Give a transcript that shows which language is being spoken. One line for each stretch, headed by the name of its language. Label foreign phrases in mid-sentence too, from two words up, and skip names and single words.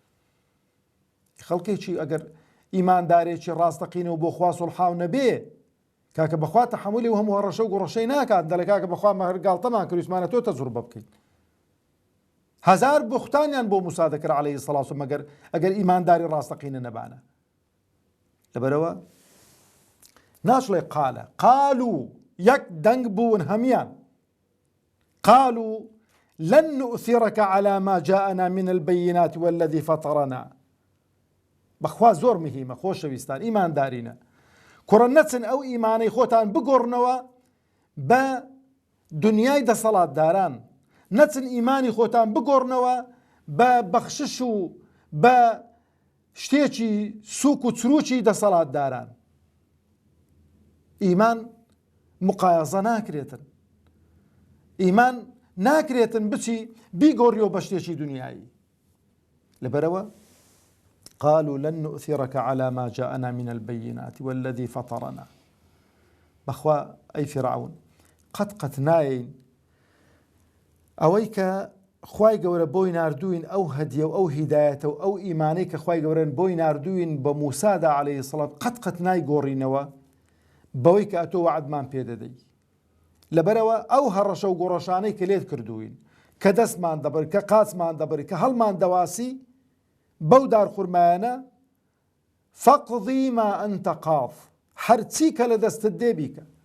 Central Kurdish: خەڵکێکی ئەگەر ئیماندارێکی ڕاستەقینە و بۆ خوا سوڵحاو نەبێ کاکە بەخوا تەحمولی و هەموو هەڕەشە و گوڕۆشەی ناکات دەڵێ کاکە بەخوا مەهر گاڵتەمان کرد ویسمانە تۆ تەجروبە بکەیت هەزار بوختانیان بۆ موسا دەکرد
Arabic: عەلەیهی سەڵات
Central Kurdish: و مەگەر ئەگەر ئیمانداری ڕاستەقینە نەبانە لەبەرەوە ناشڵێ قالە قالوا یەک دەنگ بوون هەمیان
Arabic: قالوا لن نؤثرك على ما جاءنا من البينات والذي فطرنا
Central Kurdish: بەخوا زۆر مهمە خۆشەویستان ئیماندارینە کوڕە نەچن ئەو ئیمانەی خۆتان بگۆڕنەوە بە دنیای دەسەڵاتداران نەچن ئیمانی خۆتان بگۆڕنەوە بە بەخشش و بە شتێکی سوک و چروکی دەسەڵاتداران ئیمان مقایەزە ناکرێتن ئیمان ناکرێتن بچی بیگۆڕیەوە بە شتێکی دنیایی لەبەرەوە
Arabic: قالوا لن نؤثرك على ما جاءنا من البينات والذي فطرنا
Central Kurdish: بەخوا ئەی فیرعون قەت ناین ئەوەی کە خوای گەورە بۆی ناردوین ئەو هەدیە و ئەو هیدایەتە و ئەو ئیمانەی کە خوای گەورەن بۆی ناردوین بە موسادا
Arabic: عەلەیهی سەڵات
Central Kurdish: قەت نایگۆڕینەوە بەوەی کە ئەتۆ وعدمان پێدەدەی لەبەرەوە ئەو هەڕەشە و گۆڕەشانەی کە لێت کردوین کە دەستمان دەبڕی کە قاچمان دەبڕی کە هەڵمان دەواسی بەو دارخورمایانە
Arabic: فەقضی ما ئەنتە قاض
Central Kurdish: هەرچی کە لە دەستت دێ بیکە